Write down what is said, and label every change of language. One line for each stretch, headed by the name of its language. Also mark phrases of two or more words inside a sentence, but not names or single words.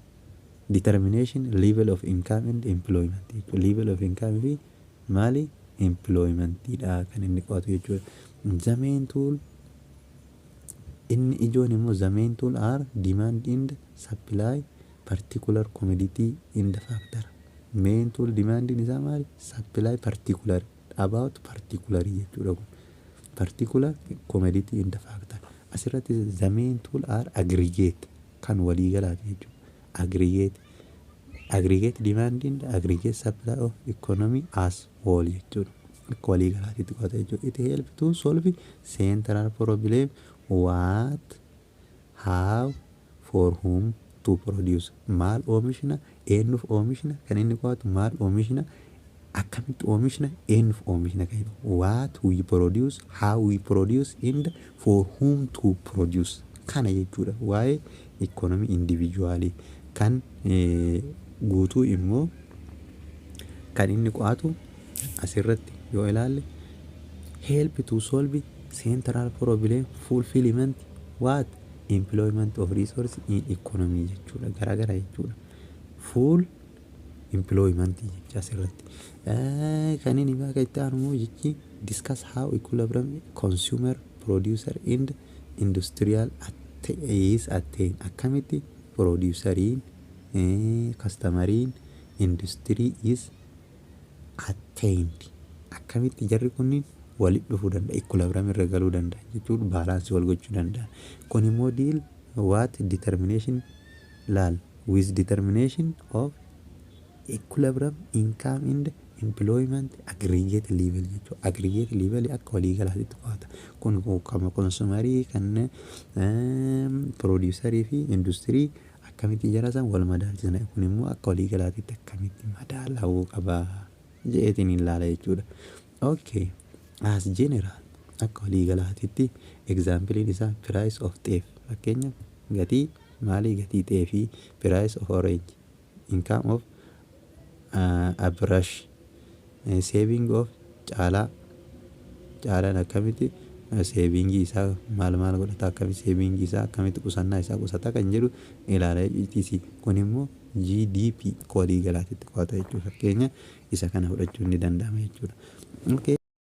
English: Determination level of income and employment. Level of income
Oromo: fi maali? Employment dha kan inni qo'atu jechuudha.
English: The main tool
Oromo: inni ijoon immoo
English: the main tool are demand and supply particular commodity in the factor. Main tool demand
Oromo: isaa maali?
English: Supply particular about particular
Oromo: jechuudha kun.
English: Particular commodity in the factor.
Oromo: Asirratti
English: the main tool are aggregate
Oromo: kan walii galaati jechuudha.
English: Aggregate demand and aggregate supply of economy as whole jechuudha.
Oromo: Akka walii galaatitti qo'ata jechuudha.
English: It help to solve central problem what, how, for whom to produce.
Oromo: Maal oomishna, eenyuuf oomishna kan inni qo'atu maal oomishna, akkamitti oomishna, eenyuuf oomishna kan jedhu.
English: What we produce, how we produce and for whom to produce.
Oromo: Kana jechuudha. Waa'ee
English: economy individually
Oromo: kan guutuu immoo kan inni qo'atu asirratti yoo ilaalle
English: help to solve central problem fulfillment what employment of resource in economy
Oromo: jechuudha. Garaagara jechuudha.
English: Full employment
Oromo: jecha asirratti. Kan inni bakka itti aanu jechi
English: discuss how equilibrium consumer producer and industrial is attained.
Oromo: Akkamitti produceriin customeriin
English: industry is attained.
Oromo: Akkamitti jarri kunniin walitti dhufuu danda'a, equilibrium irra galuu danda'a jechuudha. Baalaansii wal gochuu danda'a. Kun immoo
English: deal what determination laal with determination of equilibrium income and employment aggregate level jechuudha.
Oromo: Aggregate level akka walii galaatitti qo'ata. Kun kama consumerii kan producerii fi industry akkamitti jara san wal madaalchisna. Kun immoo akka walii galaatitti akkamitti madaalawuu qaba jeetiin ilaala jechuudha. Okay.
English: As general
Oromo: akka walii galaatitti example isaa
English: price of teef
Oromo: fakkeenyaaf gatii maalii gatii teefii
English: price of orange income of a brush saving of
Oromo: caalaan akkamitti saving isaa maal godhata akkamitti saving isaa akkamitti qusannaa isaa qusata kan jedhu ilaala etc. Kun immoo GDP walii galaatitti qo'ata jechuudha. Fakkeenya isa kana fudhachuun ni danda'ama jechuudha.
English: Okay.